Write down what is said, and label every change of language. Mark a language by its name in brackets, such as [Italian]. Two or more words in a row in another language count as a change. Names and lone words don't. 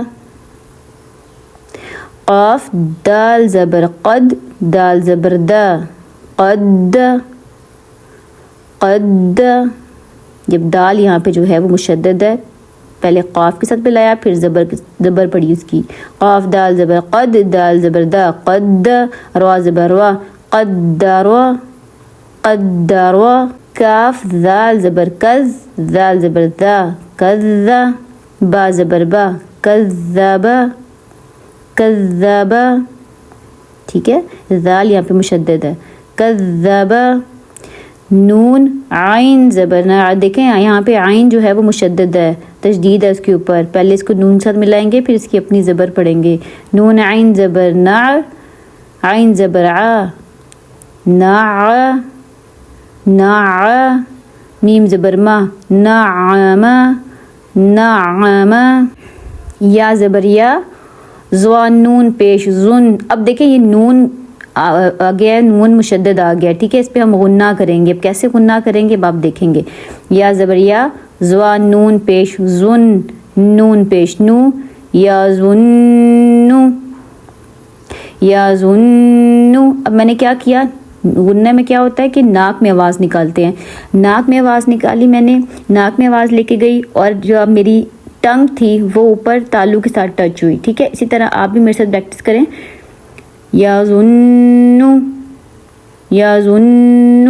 [Urdu] قاف دال زبر قد، دال زبر دا قد قد. جب دال یہاں پہ جو ہے وہ مشدد ہے، پہلے قاف کے ساتھ ملایا، پھر زبر پڑی اس کی. قاف دال زبر قد، دال زبر دا قد، را زبر وا قدروا قدروا. کاف دال زبر کز، دال زبر دا کذ، با زبر با کذب کذب. ٹھیک ہے، دال یہاں پہ مشدد ہے، کذب. نون عین زبر نا. دیکھیں یہاں پہ عین جو ہے وہ مشدد ہے، تشدید ہے اس کے اوپر. پہلے اس کو نون ساتھ ملائیں گے، پھر اس کی اپنی زبر پڑھیں گے. نون عین زبر نا، عین زبر ع نا نا. میم زبر ما، نعم نعم. یا زبر یا، زوان نون پیش زن. اب دیکھیں یہ نون آ گیا ہے، نون مشدد آ گیا. ٹھیک ہے، اس پہ ہم غنہ کریں گے. اب کیسے غنہ کریں گے اب آپ دیکھیں گے. یا زبر یا، زوا نون پیش زن، نون پیش نو، یا زنو یا زنو. اب میں نے کیا کیا، غنہ میں کیا ہوتا ہے کہ ناک میں آواز نکالتے ہیں. ناک میں آواز نکالی میں نے، ناک میں آواز لے کے گئی، اور جو اب میری ٹنگ تھی وہ اوپر تالو کے ساتھ ٹچ ہوئی. ٹھیک ہے، اسی طرح آپ بھی میرے ساتھ پریکٹس کریں. یا زنو یا زنو.